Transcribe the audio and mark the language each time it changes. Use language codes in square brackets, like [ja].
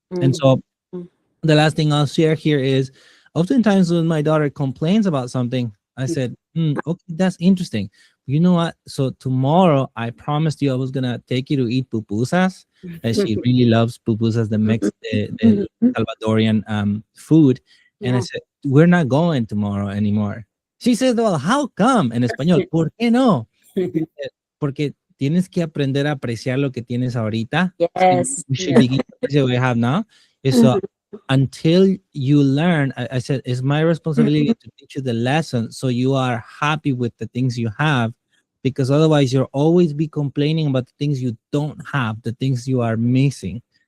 [en] And so the last thing I'll share here is, oftentimes when my daughter complains about something, I said, okay, that's interesting. You know what? So tomorrow, I promised you I was going to take you to eat pupusas. And she really loves pupusas, the Salvadorian food. And I said, we're not going tomorrow anymore. She said, well, how come? [es] En español, ¿por qué no? Porque tienes que aprender a apreciar lo que tienes ahorita. [en] Yes. You should begin to appreciate what you have now. So until you learn, I said, it's my responsibility to teach you the lesson so you are happy with the things you have, because otherwise you'll always be complaining about the things you don't have, the things you are missing.